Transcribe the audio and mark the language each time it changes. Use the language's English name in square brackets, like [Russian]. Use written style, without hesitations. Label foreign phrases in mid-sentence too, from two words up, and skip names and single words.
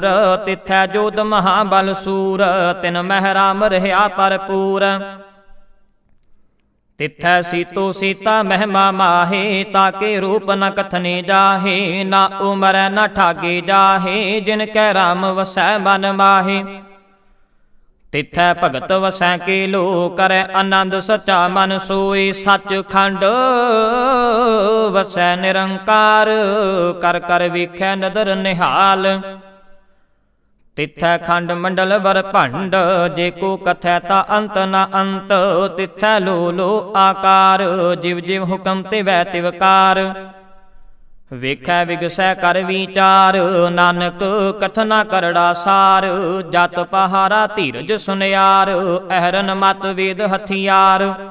[Punjabi] ਤਿਥੈ ਜੋਧ ਮਹਾਬਲ ਸੂਰ ਤਿਨ ਮਹ ਰਾਮ ਰਹਾ ਭਰਪੂਰ। ਤਿਥੈ ਸੀਤੋ ਸੀਤਾ ਮਹਿਮਾ ਮਾਹੇ ਤਾਕੇ ਰੂਪ ਨ ਕਥਨੇ ਜਾਹੇ। ਨਾ ਉਮਰੈ ਨ ਠਾਗੇ ਜਾਹੇ ਜਿਨਕੈ ਰਾਮ ਵਸੈ ਮਨ ਮਾਹੇ। ਤਿਥੈ ਭਗਤ ਵਸੈ ਕੀਲੂ ਕਰੈ ਆਨੰਦ ਸਚਾ ਮਨ ਸੋਈ ਸੱਚਖੰਡ ਵਸੈ ਨਿਰੰਕਾਰ ਕਰ ਕਰ ਵੇਖੈ ਨਦਰ ਨਿਹਾਲ ਤਿਥੈ ਖੰਡ ਮੰਡਲ ਵਰ ਭੰਡ ਜੇ ਕੋ ਕਥੈ ਤਾ ਅੰਤ ਨ ਅੰਤ ਤਿਥੈ ਲੋ ਲੋ ਆਕਾਰ ਜਿਵ ਜਿਵ ਹੁਕਮ ਤਿਵੈ ਤਿਵਕਾਰ ਵੇਖੈ ਵਿਗਸੈ ਕਰ ਵਿਚਾਰ ਨਾਨਕ ਕਥਨਾ ਕਰੜਾ ਸਾਰ ਜਤ ਪਹਾਰਾ ਧੀਰਜ ਸੁਨਿਆਰ ਅਹਰਨ ਮਤ ਵੇਦ ਹਥਿਆਰ